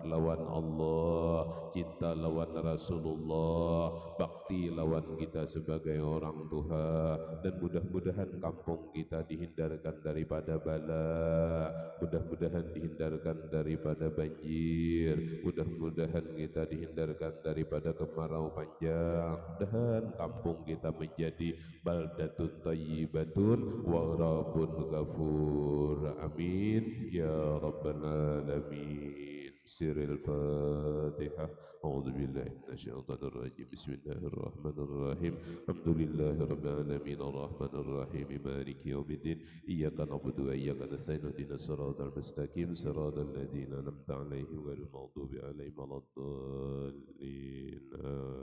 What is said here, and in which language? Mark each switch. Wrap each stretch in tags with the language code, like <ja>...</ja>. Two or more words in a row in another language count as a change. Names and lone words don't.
<bjn>lawan Allah, cinta lawan Rasulullah, bakti lawan kita sebagai orang tua, dan mudah-mudahan kampung kita dihindarkan daripada bala, mudah-mudahan dihindarkan daripada banjir, mudah-mudahan kita dihindarkan daripada kemarau panjang, mudahan kampung kita menjadi</bjn> <ar>بلدة طيبة ورب غفور. آمين يا رب العالمين.</ar> <bjn>Siril Fatihah.</bjn> <ar>أعوذ بالله من الشيطان الرجيم. بسم الله الرحمن الرحيم. الحمد لله رب العالمين الرحمن الرحيم مالك يوم الدين. إياك نعبد وإياك نستعين اهدنا الصراط المستقيم صراط الذين أنعمت عليهم غير المغضوب عليهم ولا الضالين.</ar>